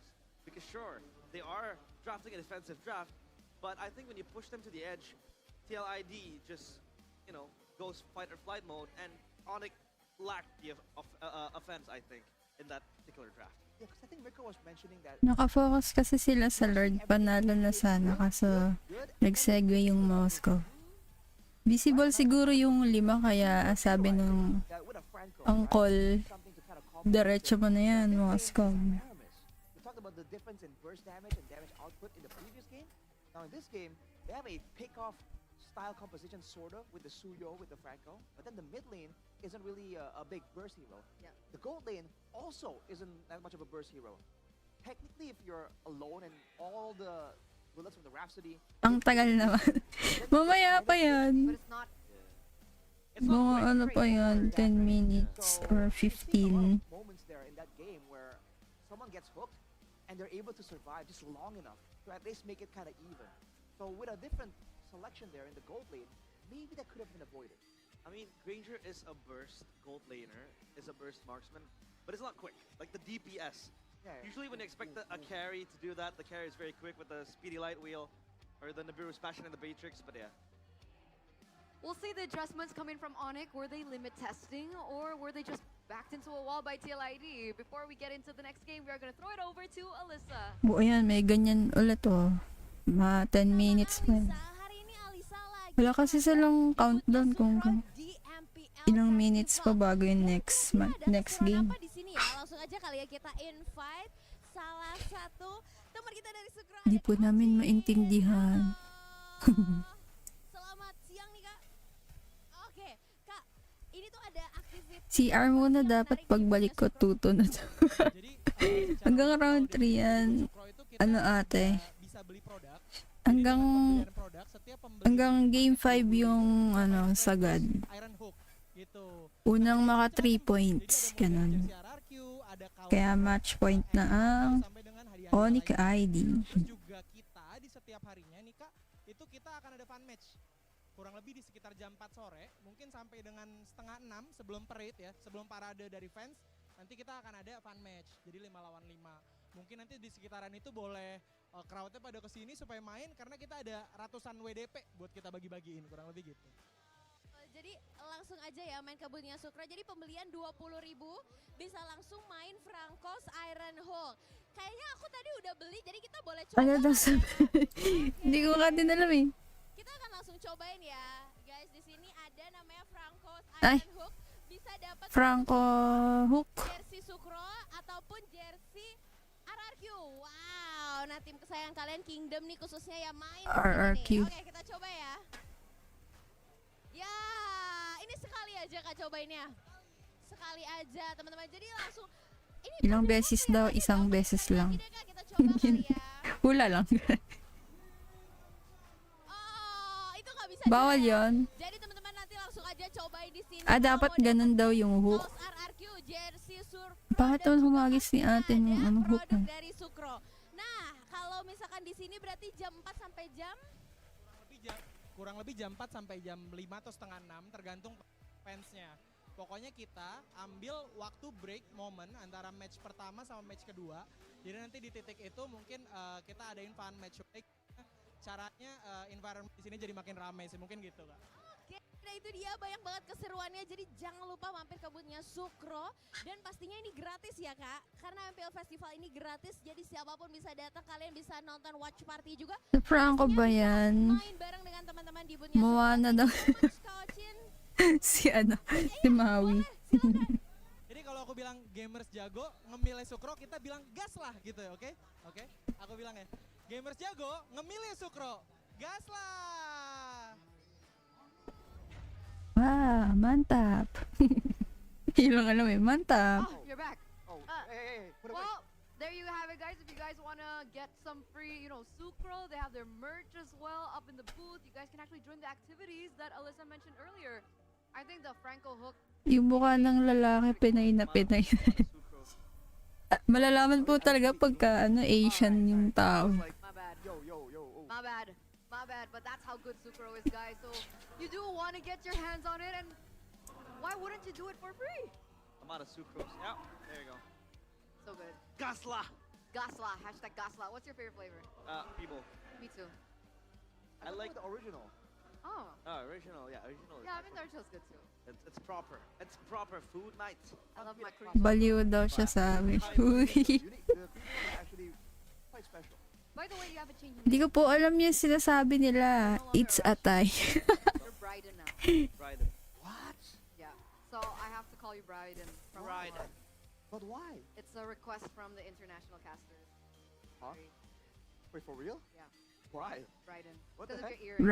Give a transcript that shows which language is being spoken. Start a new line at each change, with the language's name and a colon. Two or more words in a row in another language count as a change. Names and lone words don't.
English: Because sure, they are drafting a defensive draft, but I think when you push them to the edge, TLID just, you know, goes fight or flight mode, and ONIC lacked the offense, I think, in that particular draft. Yeah, because I think Rico was mentioning that...
Filipino: Nakafocus kasi sila sa Lord. Panalo na sana kaso nag-segue yung mouse ko. Visible siguro yung 5 kaya sabi ng uncle, diretso mo na yan, mouse ko.
English: We talked about the difference in burst damage and damage output in the previous game. Now in this game, they have a pick-off style composition sort of with the Suyo, with the Franco, but then the mid lane isn't really a big burst hero. Yeah. The gold lane also isn't that much of a burst hero. Technically, if you're alone and all the bullets from the Rhapsody...
Filipino: Ang tagal naman. Mamaya pa yan.
English: But it's not...
Filipino: Mga ano pa yan, 10 minutes or 15.
English: Moments there in that game where someone gets hooked and they're able to survive just long enough to at least make it kind of even. So with a different selection there in the gold lane, maybe that could have been avoided. I mean, Granger is a burst gold laner, is a burst marksman, but it's not quick. Like the DPS. Yeah, Usually when you expect a carry to do that, the carry is very quick with the speedy light wheel, or the Nibiru's passion and the Beatrix, but yeah. We'll see the adjustments coming from ONIC. Were they limit testing, or were they just backed into a wall by TLID? Before we get into the next game, we are going to throw it over to Alyssa.
Filipino: O ayan, may ganyan ulit oh. Mga 10 minutes pa. Wala kasi silang countdown kung ilang minutes pa bago yung next game.
Indonesian: Di sini ya, langsung aja kali ya kita invite salah satu teman kita dari Sukro.
Filipino: Hindi po namin maintindihan.
Indonesian: Selamat siang nih Kak. Oke, Kak. Ini tuh ada aktivitas
Filipino: CR muna dapat pagbalik ko tuto na to. Hanggang round 3 yan. Ano ate? Hanggang game 5 yung ano sagad. Unang maka 3 points ganun. Kaya
English: match point
Filipino: na ang ONIC ID.
Indonesian: Juga kita di setiap harinya nih Kak, itu kita akan ada
English: fun match.
Indonesian: Kurang lebih di sekitar jam 4 sore, mungkin sampai dengan setengah 6 sebelum parade ya, sebelum parade dari fans, nanti kita akan ada
English: fun match.
Indonesian: Jadi 5 lawan 5. Mungkin nanti di sekitaran itu boleh crowdnya pada kesini supaya main karena kita ada ratusan WDP buat kita bagi-bagiin, kurang lebih gitu. Jadi langsung aja ya main ke boothnya Sukro. Jadi pembelian 20.000 bisa langsung main Frankos Iron Hulk. Kayaknya aku tadi udah beli, jadi kita boleh coba.
Filipino: Ano daw sabi? Hindi ko ka din alam eh.
Indonesian: Kita akan langsung cobain ya, guys. Di sini ada namanya Frankos Iron Hulk. Bisa dapat Franco Hook. Jersey Sukro ataupun jersey RRQ. Wow, nah tim kesayangan kalian Kingdom nih khususnya ya main RRQ. Oke, kita coba ya. Ya, ini sekali aja Kak cobainnya. Sekali aja teman-teman. Jadi langsung ini
Filipino: Ilang beses daw, isang beses lang.
Indonesian: kita coba kali ya.
Filipino: Hula lang.
Indonesian: Oh, itu nggak bisa.
Filipino: Bawal yon.
Indonesian: Jadi teman-teman nanti langsung aja cobain di sini.
Filipino: Dapat ganun daw yung hook.
Indonesian: RRQ jersey Sukro.
Filipino: Bakit naman humagis ni ate ng ano hook?
Indonesian: Produk dari Sukro. Nah, kalau misalkan di sini berarti jam 4 sampai jam kurang lebih jam 4 sampai jam 5 atau setengah 6 tergantung fansnya. Pokoknya kita ambil waktu break momen antara match pertama sama match kedua. Jadi nanti di titik itu mungkin kita adain
English: fun match break.
Indonesian: Caranya environment di sini jadi makin ramai sih, mungkin gitu Kak. Oke, Nah itu dia banyak banget keseruannya. Jadi jangan lupa mampir ke boothnya Sukro. Dan pastinya ini gratis ya kak. Karena MPL Festival ini gratis. Jadi siapapun bisa datang. Kalian bisa nonton
English: watch party
Indonesian: juga.
Filipino: Franco ba yan?
Indonesian: Main bareng dengan teman-teman di boothnya
Filipino: Moana daw. Si si Maui.
Indonesian: Jadi kalau aku bilang gamers jago, ngemilih Sukro, kita bilang gas lah gitu ya, oke? Oke? Aku bilang ya, gamers jago, ngemilih Sukro, gas lah! Wah, mantap. Ilang alam mantap.
English: Oh, you're back. Oh, hey, put away. Well, there you have it, guys. If you guys want to get some free, Sucro, they have their merch as well up in the booth. You guys can actually join the activities that Alyssa mentioned earlier. I think the Franco hook.
Filipino: Yung mukha ng lalaki, Pinay na Pinay. Malalaman po talaga pagka Asian yung tao.
English: My bad. My bad. My bad. But that's how good Sucro is, guys. So you do want to get your hands on it, and why wouldn't you do it for free? I'm out of sucrose. Yeah, there you go. So good. Gasla. Gasla. Hashtag Gasla. What's your favorite flavor? People. Me too. I like the original. Oh. Original. Yeah, original. Yeah, I mean the original's good too. It's proper. It's proper food night. I love my cream.
Filipino: Baliw daw siya sa amin. Uy.
English: Actually quite special. By the way, you haven't changed.
Filipino: Hindi ko po alam yung sinasabi nila.
English: It's atay. You're Bryden now. Bryden. What? Yeah. So I have to call you Bryden. From Bryden. But why? It's a request from the international casters. Huh? Wait, for real? Yeah. Why? Bryden. What the Because of heck? your earring.